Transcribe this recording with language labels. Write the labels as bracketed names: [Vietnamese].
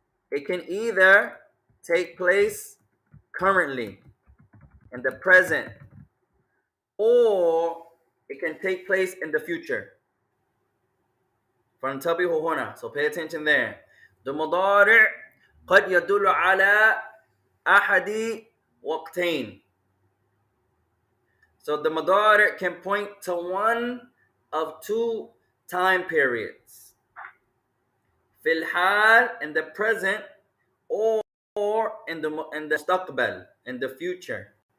[English] It can either take place currently in the present, or it can take place in the future. [Arabic] فانتبهوا هنا, [English] so pay attention there. [Arabic] The مضارع قد يدل على أحد وقتين. [English] So the مضارع can point to one of two time periods. [Arabic] في الحال [English] in the present, or in the مستقبل in the future.